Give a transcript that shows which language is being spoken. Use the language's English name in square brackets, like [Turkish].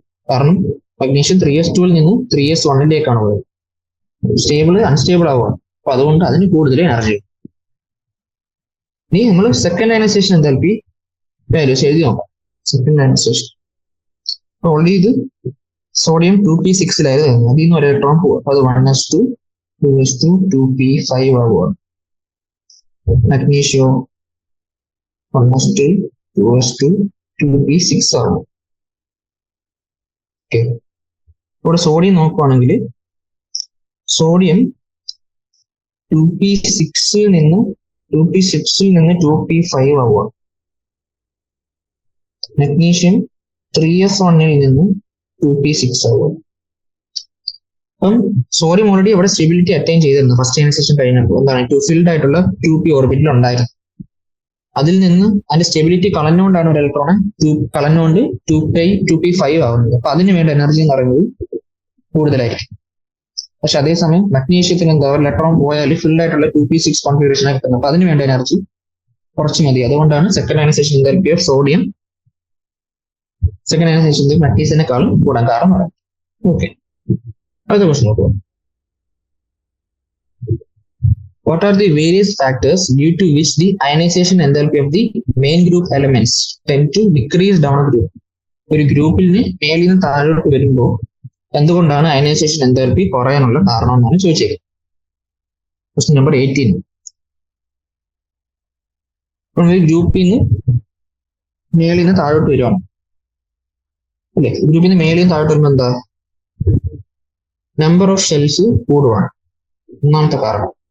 [Malayalam] കാരണം magnesium 3s2 നിന്ന് 3s1 പോയത്. സ്റ്റേബിൾ അൺസ്റ്റേബിൾ ആവുക. അപ്പൊ അതുകൊണ്ട് അതിന് കൂടുതൽ എനർജി. ഇനി നമ്മൾ സെക്കൻഡ് അയനൈസേഷൻ എന്തൽപി വാല്യൂസ് എഴുതി നോക്കാം. സെക്കൻഡ് അയനൈസേഷൻ ഓൾറെഡി ഇത് സോഡിയം 2p6 അതിൽ നിന്ന് ഒരു ഇലക്ട്രോൺ പോവുക. അത് 1s2 2s2 2p5 ആവുക. മഗ്നീഷ്യം 1s2 2:2p6 ആണ്. ഓക്കെ, ഇവിടെ സോഡിയം നോക്കുവാണെങ്കിൽ സോഡിയം 2p6 നിന്ന് 2p5 ആവുക. മഗ്നീഷ്യം 3s1 നിന്ന് 2p6 ആവുക. അപ്പം സോഡിയം ഓൾറെഡി അവിടെ സ്റ്റെബിലിറ്റി അറ്റൈൻ ചെയ്തിരുന്നു ഫസ്റ്റ് അയനൈസേഷൻ കഴിഞ്ഞപ്പോൾ. എന്താണ്, ഫിൽഡ് ആയിട്ടുള്ള 2p ഓർബിറ്റിൽ ഉണ്ടായിരുന്നു. അതിൽ നിന്ന് അതിന്റെ സ്റ്റെബിലിറ്റി കളഞ്ഞുകൊണ്ടാണ് ഒരു ഇലക്ട്രോണെ കളഞ്ഞുകൊണ്ട് 2p5 ആവുന്നത്. അപ്പൊ അതിന് വേണ്ട എനർജി എന്ന് പറയുന്നത് കൂടുതലായിരിക്കും. പക്ഷെ അതേസമയം മഗ്നീഷ്യത്തിന് എന്താ, ഒരു ഇലക്ട്രോൺ പോയാൽ ഫിൽഡ് ആയിട്ടുള്ള 2p6 കോൺഫിഗറേഷനാണ് കിട്ടുന്നത്. അപ്പൊ അതിന് വേണ്ട എനർജി കുറച്ച് മതി. അതുകൊണ്ടാണ് second ionisation enthalpy of sodium second ionisation മഗ്നീഷ്യത്തിനേക്കാളും കൂടാൻ കാരണം പറയാം. ഓക്കെ, അടുത്ത ക്വസ്റ്റ്യൻ നോക്കുക. [English] What are the various factors due to which the ionization enthalpy of the main group elements tend to decrease down a group? [Malayalam] ഒരു ഗ്രൂപ്പിൽ നിന്ന് മേലിൽ നിന്ന് താഴോട്ട് വരുമ്പോൾ എന്തുകൊണ്ടാണ് അയനൈസേഷൻ എന്തൽപി കുറയാനുള്ള കാരണം എന്നാണ് ചോദിച്ചേക്കുന്നത്. Question number 18. ഒരു ഗ്രൂപ്പിൽ നിന്ന് മേലിൽ നിന്ന് താഴോട്ട് വരുവാണ് അല്ലെ, ഗ്രൂപ്പിൽ നിന്ന് മേലിൽ നിന്ന് താഴോട്ട് വരുമ്പോൾ എന്താ, നമ്പർ ഓഫ് ഷെൽസ് കൂടുവാണ്. ഒന്നാമത്തെ കാരണം.